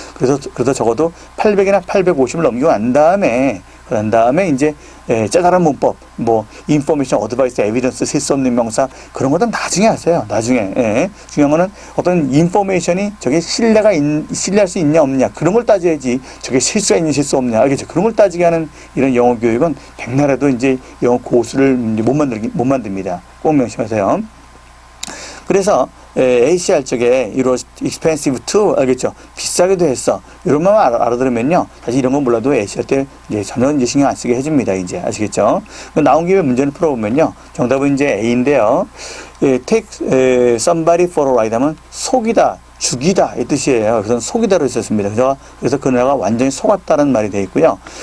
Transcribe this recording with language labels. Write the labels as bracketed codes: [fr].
[ko] 그래서 적어도 800이나 850을 넘기고 난 다음에 그런 다음에 이제 짜잘한 문법, 인포메이션, 어드바이스, 에비던스, 쓸 수 없는 명사 그런 것은 나중에 하세요. 나중에. 중요한 거는 어떤 인포메이션이 저게 신뢰할 수 있냐 없냐 그런 걸 따져야지 저게 실수가 있냐 실수 없냐 알겠죠? 그런 걸 따지게 하는 이런 영어 교육은 백날에도 이제 영어 고수를 못 만듭니다. 꼭 명심하세요. 그래서 ACR 쪽에 [en] it was expensive too [ko] 알겠죠? 비싸기도 했어. 이런 말만 알아들으면요. 사실 이런 건 몰라도 ACR 때 이제 전혀 이제 신경 안 쓰게 해줍니다. 이제 아시겠죠? 나온 김에 문제를 풀어보면요. 정답은 이제 A인데요. [en] take somebody for a ride [ko] 하면 속이다, 죽이다 이 뜻이에요. 그래서 속이다로 있었습니다. 그래서 그녀가 완전히 속았다는 말이 되어 있고요.